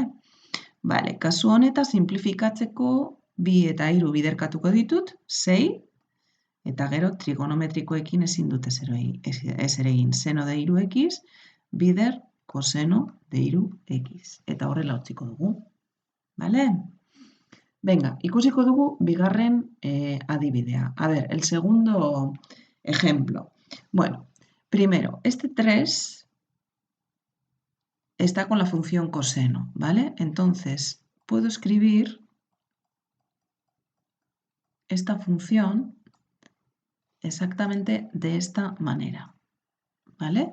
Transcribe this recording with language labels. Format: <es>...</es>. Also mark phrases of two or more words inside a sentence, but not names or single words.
<eu>Bale, kasu honeta simplifikatzeko 2 eta 3 biderkatuko ditut, 6, eta gero trigonometrikoekin ezin dut ezer egin.</eu> <es>Seno de 3x, bider coseno de 3x.</es> <eu>Eta horrela utziko dugu, bale? Venga, ikusiko dugu bigarren adibidea.</eu> <es>A ver, el segundo ejemplo. Bueno, primero, este 3 está con la función coseno, ¿vale? Entonces, puedo escribir esta función exactamente de esta manera, ¿vale?</es>